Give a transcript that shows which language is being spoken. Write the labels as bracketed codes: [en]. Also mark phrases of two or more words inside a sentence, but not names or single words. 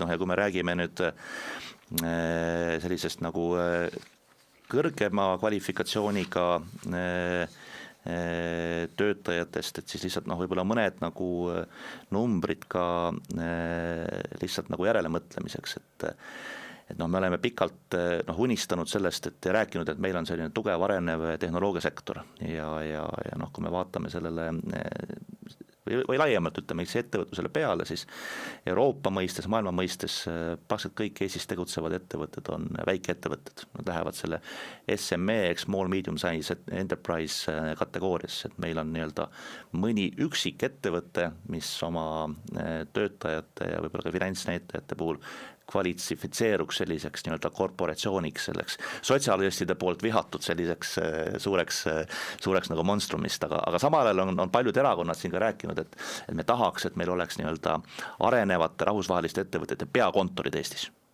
[et] Ja kui me räägime nüüd sellisest nagu kõrgema kvalifikatsiooniga töötajatest, et siis lihtsalt võib-olla mõned nagu numbrid ka lihtsalt nagu järelemõtlemiseks, et me oleme pikalt unistanud sellest, et rääkinud, et meil on selline tugev arenev tehnoloogiasektor ja kui me vaatame sellele või laiemalt ütleme ettevõtlusele peale, siis Euroopa mõistes, maailma mõistes praktiliselt kõik Eestis tegutsevad ettevõtted on väikeettevõtted. Nad lähevad selle SME, [en] small medium size enterprise [et] kategooriasse, et meil on nii-öelda mõni üksik ettevõte, mis oma töötajate ja võib-olla ka finantsnäitajate puhul kvalifitseeruks selliseks nii-öelda korporatsiooniks, selleks sotsialistide poolt vihatud selliseks suureks nagu monstrumist, aga samal ajal on paljud erakonnad siin ka rääkinud, et me tahaks, et meil oleks nii-öelda arenevate rahvusvaheliste ettevõtete peakontorid Eestis.